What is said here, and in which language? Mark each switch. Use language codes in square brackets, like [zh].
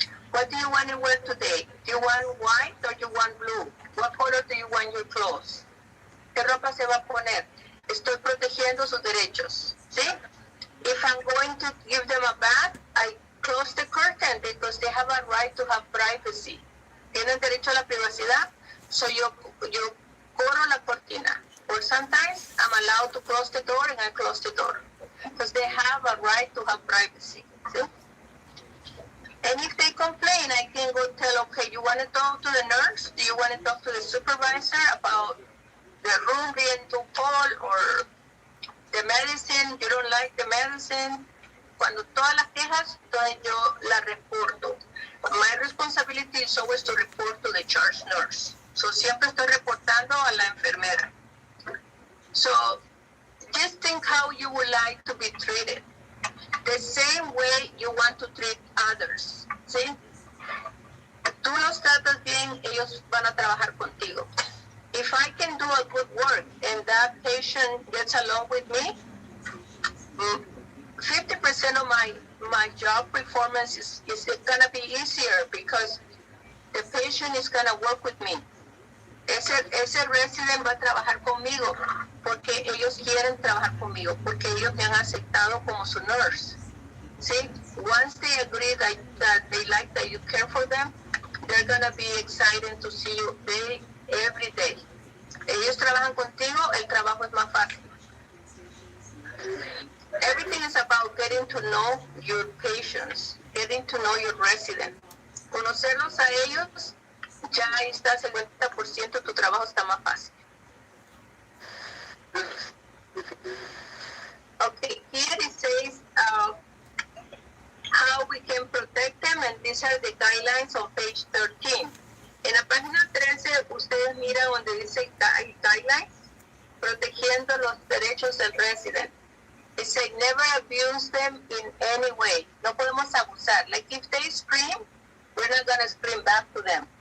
[en] What do you want to wear today? Do you want white or you want blue? What color do you want your clothes? [es] ¿Qué ropa se va a poner? Estoy protegiendo sus derechos. ¿Sí? [en] If I'm going to give them a bath, I close the curtain because they have a right to have privacy. [es] Tienen derecho a la privacidad, so yo corro la cortina. [en] Or sometimes I'm allowed to close the door and I close the door. Because they have a right to have privacy. ¿Sí? And if they complain, I can go tell, okay, you want to talk to the nurse? Do you want to talk to the supervisor about the room being too cold or the medicine? You don't like the medicine? [es] Cuando todas las quejas, entonces yo la reporto. [en] My responsibility is always to report to the charge nurse. [es] So siempre estoy reportando a la enfermera. [en] So just think how you would like to be treated. The same way you want to treat others. [es] ¿Sí? Tú los tratas bien, ellos van a trabajar contigo. [en] If I can do a good work and that patient gets along with me, 50% of my job performance is going to be easier because the patient is going to work with me. [es] Ese resident va a trabajar conmigo porque ellos quieren trabajar conmigo, porque ellos me han aceptado como su nurse. [en] See, once they agree that they like that you care for them, they're going to be excited to see you every day. [es] Ellos trabajan contigo, el trabajo es más fácil. [en] Everything is about getting to know your patients, getting to know your residents. [es] Conocerlos a ellos, ya ahí está, 50% tu trabajo está más fácil. [en] Okay, here it says how we can protect them, and these are the guidelines on page 13. [es] En la página 13, ustedes miran donde dice guidelines, protegiendo los derechos del resident. [en] It says never abuse them in any way. [es] No podemos abusar. [en] Like if they scream, we're not going to scream back to them.